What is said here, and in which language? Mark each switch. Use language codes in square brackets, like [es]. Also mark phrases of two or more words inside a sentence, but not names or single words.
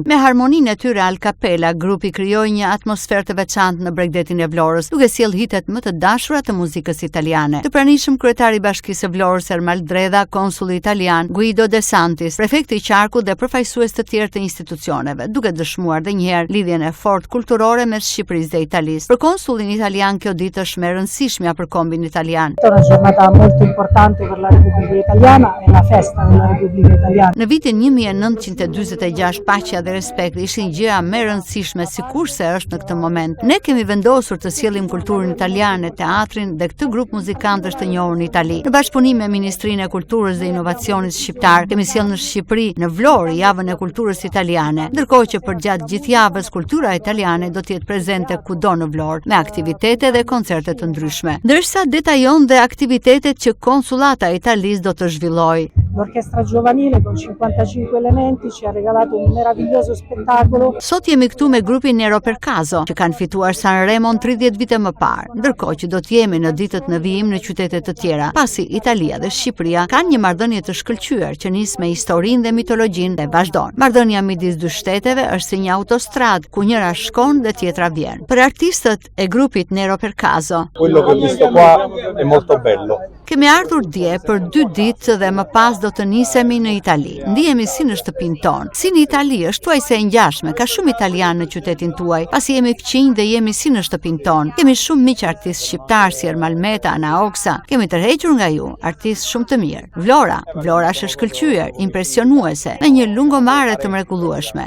[sq] Me harmoninë e tyre [it] al capella, [sq] grupi krijoi një atmosferë të veçantë në bregdetin e Vlorës, duke sjellë hitet më të dashura të muzikës italiane. Të pranishëm kryetari i Bashkisë së Vlorës Ermal Dredha, konsulli italian Guido De Santis, prefekti i qarkut dhe përfaqësues të tjerë të institucioneve, duke dëshmuar dhe njëherë lidhjen e fortë kulturore mes Shqipërisë dhe Italisë. Për konsullin italian kjo ditë është më e rëndësishme për kombin italian. [it] È una giornata molto importante per la Repubblica Italiana e la festa della Repubblica Italiana. [sq] Në vitin 1946 paqja dhe respekti ishin gjëra më e rëndësishme sikurse është në këtë moment. Ne kemi vendosur të sjellim kulturën italiane, teatrin dhe këtë grup muzikantësh të njohur në Itali. Në bashkëpunim me Ministrinë e Kulturës dhe Inovacionit Shqiptar, kemi sjellë në Shqipëri, në Vlorë, javën e kulturës italiane, ndërkohë që përgjatë gjithë javës kultura italiane do të jetë prezente kudo në Vlorë, me aktivitete dhe koncerte të ndryshme. Ndërsa detajon dhe aktivitetet që konsullata e Italisë do të zhvillojë. [it] L'orchestra giovanile con 55 elementi ci ha regalato un meraviglioso spettacolo. [sq] Sot jemi këtu me grupin Neri Percaso, që kanë fituar Sanremon 30 vite më parë, ndërkohë që do të jemi në ditët në vijim në qytete të tjera, pasi Italia dhe Shqipëria kanë një marrëdhënie të shkëlqyer që nis me historinë dhe mitologjinë dhe vazhdon. Marrëdhënia midis dy shteteve është si një autostradë ku njëra shkon dhe tjetra vjen. Për artistët e grupit Neri Percaso, [it] quello che ho visto qua è molto bello. [sq] Kemi ardhur dje për 2 ditë dhe më pas do të nisemi në Itali. Ndihemi si në shtëpinë tonë. Si në Itali është tuaj se e ngjashme, ka shumë italianë në qytetin tuaj, pasi jemi këqinj dhe jemi si në shtëpinë tonë. Kemi shumë miq artistë shqiptar si Ermal Meta, Ana Oksa. Kemi tërhequr nga ju, artistë shumë të mirë. Vlora është e shkëlqyer, impresionuese, me një lungomare të mrekullueshme.